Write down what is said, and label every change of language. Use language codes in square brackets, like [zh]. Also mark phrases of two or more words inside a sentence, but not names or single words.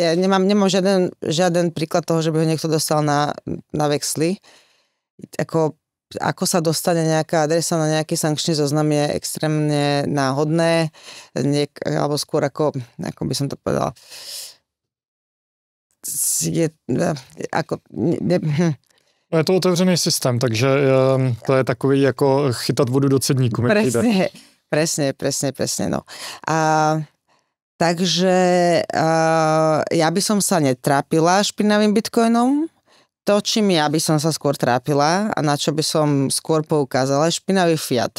[sk] Ja nemám žiaden príklad toho, že by ho niekto dostal na Vexli. Ako sa dostane nejaká adresa na nejaký sankčný zoznam je extrémne náhodné, alebo skôr ako by som to povedal, [cs] je to otevřený systém, takže to je takový jako chytat vodu do cedníku. [sk] Presne, no. Takže ja by som sa netrápila špinavým bitcoinom. To, čím ja by som sa skôr trápila a na čo by som skôr poukázala, je špinavý fiat.